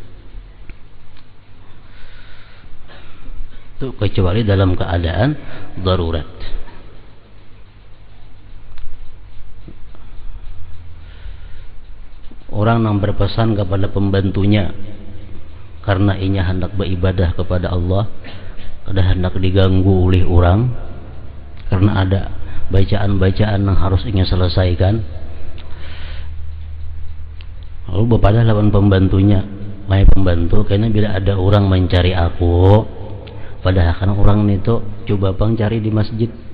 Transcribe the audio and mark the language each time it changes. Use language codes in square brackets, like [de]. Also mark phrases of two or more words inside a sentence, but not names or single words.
[id] Itu kecuali dalam keadaan darurat. Orang yang berpesan kepada pembantunya karena ia hendak beribadah kepada Allah, kada hendak diganggu oleh orang karena ada bacaan-bacaan yang harus ingin selesaikan, lalu bepadah lawan pembantunya, "Wahai pembantu, kayaknya bila ada orang mencari aku, padahal kan orang itu coba bang cari di masjid."